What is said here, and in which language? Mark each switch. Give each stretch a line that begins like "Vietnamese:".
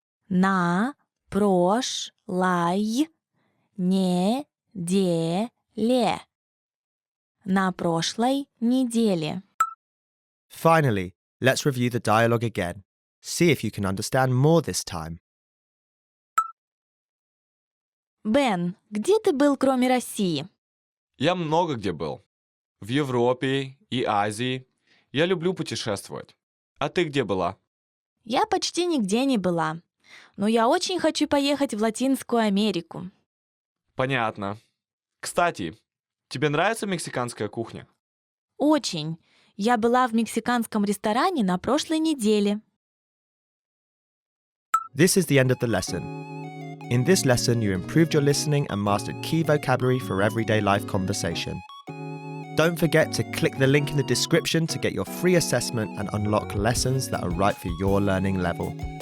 Russian: На прошлой неделе. На прошлой неделе.
English: Finally, let's review the dialogue again. See if you can understand more this time.
Russian: Бен, где ты был, кроме России? Я много где был. В Европе и Азии. Я люблю путешествовать. А ты где была? Я почти нигде не была. Но я очень хочу поехать в Латинскую Америку. Понятно. Кстати, тебе нравится мексиканская кухня? Очень. Я была в мексиканском ресторане на прошлой неделе.
English: This is the end of the lesson. In this lesson, you improved your listening and mastered key vocabulary for everyday life conversation. Don't forget to click the link in the description to get your free assessment and unlock lessons that are right for your learning level.